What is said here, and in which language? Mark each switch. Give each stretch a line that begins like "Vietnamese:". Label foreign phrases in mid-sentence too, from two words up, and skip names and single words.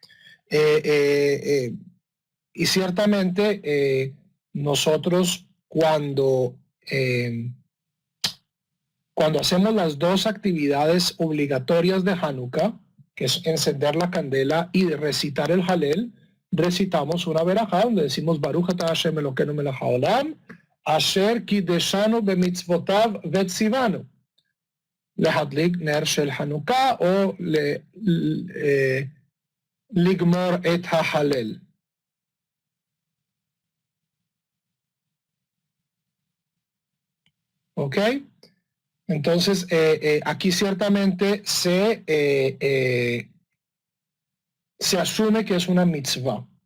Spanish: Y ciertamente nosotros cuando hacemos las dos actividades obligatorias de Hanukkah, que es encender la candela y de recitar el Halel, recitamos una verajá donde decimos
Hebrew: ברוך אתה ה׳ אלוקינו מלך העולם אשר קדשנו במצוותיו וצוונו להדליק נר של חנוכה o לגמור את ההלל.
Spanish: ¿Ok? Entonces, aquí ciertamente se asume que es una mitzvah.